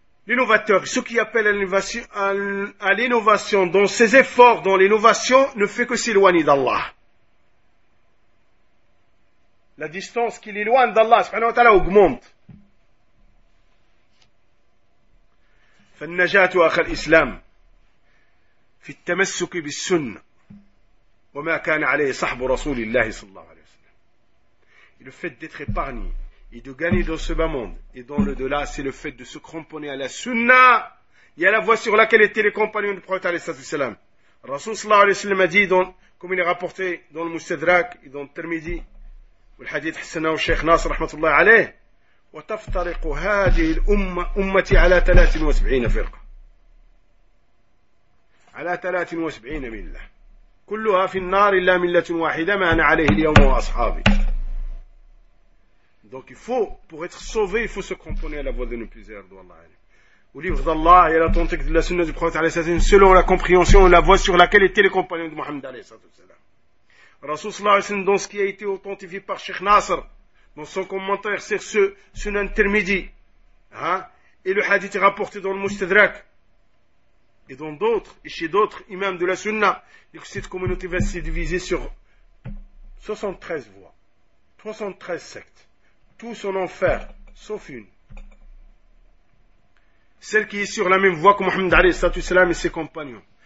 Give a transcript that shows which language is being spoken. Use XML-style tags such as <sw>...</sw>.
<fr>L'innovateur, ce qui appelle à l'innovation, dans ses efforts, dans l'innovation, ne fait que s'éloigner d'Allah. La distance qu'il éloigne d'Allah, subhanahu wa ta'ala, augmente.</fr> <ar>فالنجات أخ الإسلام في التمسك بالسنة وما كان عليه صحب رسول الله صلى الله عليه وسلم.</ar> <fr>Et le fait d'être épargné et de gagner dans ce bas monde et dans l'au-delà, c'est le fait de se cramponner à la sunna et à la voie sur laquelle étaient les compagnons du prophète</fr> <ar>عليه الصلاة والسلام.</ar> <fr>Rasoul</fr> <ar>صلى الله عليه وسلم</ar> <fr>a dit, comme il est rapporté dans le Mustadrak et dans le Tirmidhi, où le hadith</fr> <ar>حسنه الشيخ ناصر رحمة الله عليه. وتفترق هذه الأمة أمتي على 73 فرقة على 73 ملة كلها في النار إلا ملة واحدة ما أنا عليه اليوم وأصحابي.</ar> <fr>Donc il faut, pour être sauvé, il faut se cramponner à la voie de nos plusieurs,</fr> <ar>والله أعلم.</ar> <fr>Au livre d'Allah et à l'authentique de la sunna du prophète</fr> <ar>عليه الصلاة والسلام,</ar> <fr>selon la compréhension et la voie sur laquelle étaient les compagnons de Mohammed عليه الصلاة والسلام. Rasoul صلى الله عليه وسلم, dans ce qui a été authentifié par Sheikh Nasser dans son commentaire sur ce Sunan Tirmidhi, et le hadith est rapporté dans le Mustadrak et dans d'autres et chez d'autres imams de la Sunna, que cette communauté va se diviser sur 73 voies, 73 sectes, tous en enfer sauf une, celle qui est sur la même voie que Mohammed Ali Sattu Salam et ses compagnons.</fr>